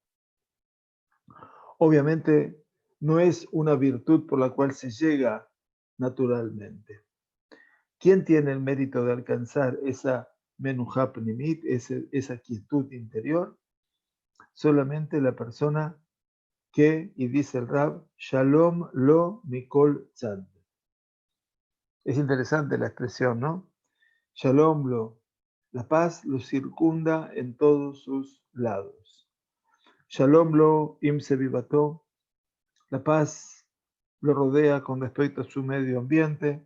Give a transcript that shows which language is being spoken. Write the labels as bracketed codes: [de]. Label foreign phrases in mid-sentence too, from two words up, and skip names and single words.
[es] Obviamente, no es una virtud por la cual se llega naturalmente. ¿Quién tiene el mérito de alcanzar esa [he] מנוחה פנימית, [es] esa quietud interior? Solamente la persona que, y dice el Rab, [he] שלום לו מכל צד. [es] Es interesante la expresión, ¿no? [he] שלום לו, [es] la paz lo circunda en todos sus lados. [he] שלום לו עם סביבתו, [es] la paz lo rodea con respecto a su medio ambiente.